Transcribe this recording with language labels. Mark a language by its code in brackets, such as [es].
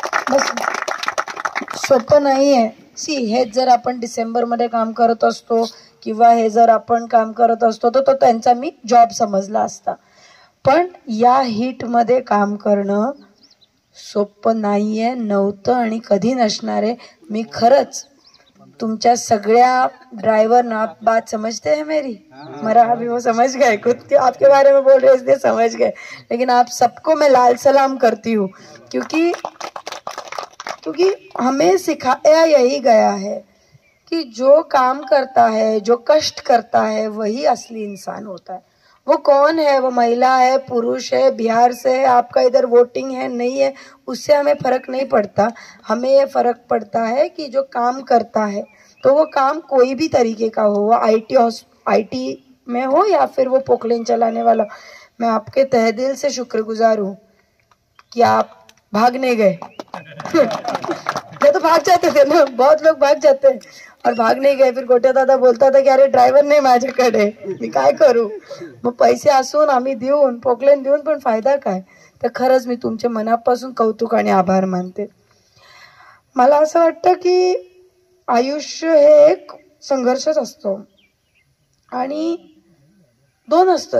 [mr] बस सोपं नाहीये. सी हे जर आपण डिसेंबरमध्ये काम करत असतो किंवा हे जर आपण काम करत असतो तर तो त्यांचा मी जॉब समजला असता. पण या हीटमध्ये काम करणं सोपं नाहीये, नव्हतं आणि कधी नसणार आहे. मी खरंच तुमच्या सगळ्या ड्राइवरना [hi] बात समझते हैं मेरी, मेरा अभी वो समझ गए, खुद आपके बारे में बोल रहे इसलिए समझ गए, लेकिन आप सबको मैं लाल सलाम करती हूँ क्योंकि हमें सिखाया यही गया है कि जो काम करता है, जो कष्ट करता है, वही असली इंसान होता है. वो कौन है, वो महिला है, पुरुष है, बिहार से है, आपका इधर वोटिंग है नहीं है, उससे हमें फर्क नहीं पड़ता. हमें ये फर्क पड़ता है कि जो काम करता है तो वो काम कोई भी तरीके का हो, वो आईटी में हो या फिर वो पोकलेन चलाने वाला. मैं आपके तहे दिल से शुक्रगुजार हूँ कि आप भाग नहीं गए. मैं तो भाग जाते थे ना, बहुत लोग भाग जाते हैं और भाग नहीं गए. [mr] फिर गोट्या दादा बोलता था की अरे ड्रायव्हर नाही माझ्याकडे, मी काय करू. मग पैसे असून आम्ही देऊन पोकलेन देऊन पण फायदा काय. तर खरंच मी तुमच्या मनापासून कौतुक आणि आभार मानते. मला असं वाटतं की आयुष्य हे एक संघर्षच असतो आणि 2 असतं.